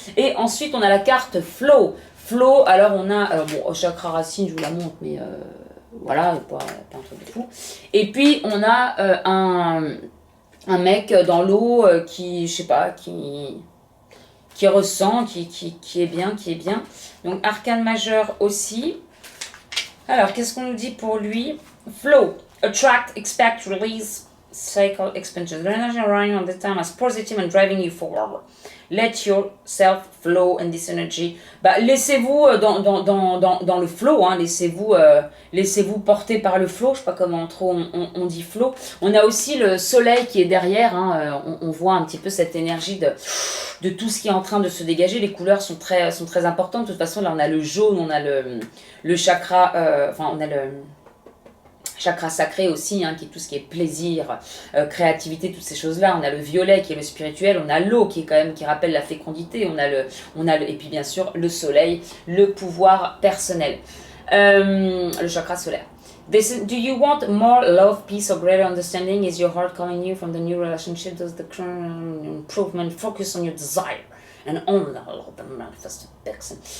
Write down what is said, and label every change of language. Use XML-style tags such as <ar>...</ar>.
<fr>Et ensuite, on a la carte flow. Flow, alors on a, bon, au chakra racine, je vous la montre, mais voilà, pas un truc de fou. Et puis, on a un mec dans l'eau qui, je sais pas, qui ressent, qui est bien, Donc, arcane majeur aussi. Alors, qu'est-ce qu'on nous dit pour lui?</fr> <en>Flow, attract, expect, release, cycle, expansion. The energy around all the time as positive and driving you forward. Let yourself flow in this energy.</en> <fr>Bah, laissez-vous dans le flow, hein, laissez-vous porter par le flow. Je sais pas comment trop on dit flow. On a aussi le soleil qui est derrière. Hein, on voit un petit peu cette énergie de tout ce qui est en train de se dégager. Les couleurs sont très importantes. De toute façon, là, on a le jaune, on a le chakra, on a le chakra sacré aussi, hein, qui est tout ce qui est plaisir, créativité, toutes ces choses-là. On a le violet qui est le spirituel, on a l'eau qui rappelle la fécondité, et puis bien sûr le soleil, le pouvoir personnel, le chakra solaire.</fr> <en>Do you want more love, peace, or greater understanding? Is your heart calling you from the new relationship? Does the current improvement focus on your desire and on the manifested person?</en>